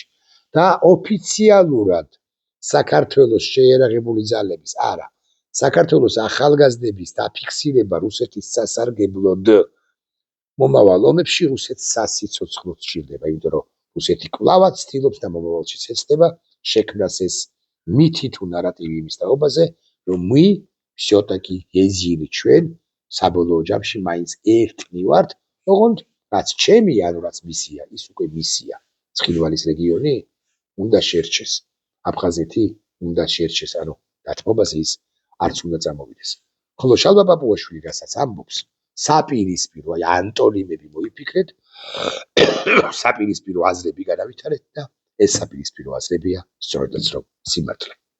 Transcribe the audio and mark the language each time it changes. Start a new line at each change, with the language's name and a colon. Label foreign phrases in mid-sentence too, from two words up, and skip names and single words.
Georgian: და ოფიციალურად საქართველოს შეიარაღებული ძალების, არა, საქართველოს ახალგაზრდების დაფიქსირება რუსეთის სასარგებლოდ მომავალ ომებში რუსეთს სასიცოცხლოდ სჭირდება, იმიტომ რომ რუსეთი კვლავაც ცდილობს და მომავალშიც ეცდება შექმნას ეს მითი თუ ნარატივი იმის თაობაზე, რომ
Russian: мы всё-таки
Georgian: ეზირი ჩვენ საბოლოო ჯამში მაინც ერთნი ვართ, ოღონდ რაც ჩემი, ანუ რაც მისია, ის უკვე მისია. ცხინვალის რეგიონი უნდა შერჩეს. აფხაზეთი უნდა შერჩეს, ანუ დათმობაზე ის არც უნდა წამოვიდეს. ხოლო შალვა პაპუაშვილი რასაც ამბობს, საპირისპირო, აი ანტონიმები მოიფიქრეთ, საპირისპირო აზრები განავითარეთ და ეს საპირისპირო აზრებია სწორედაც რომ სიმართლე.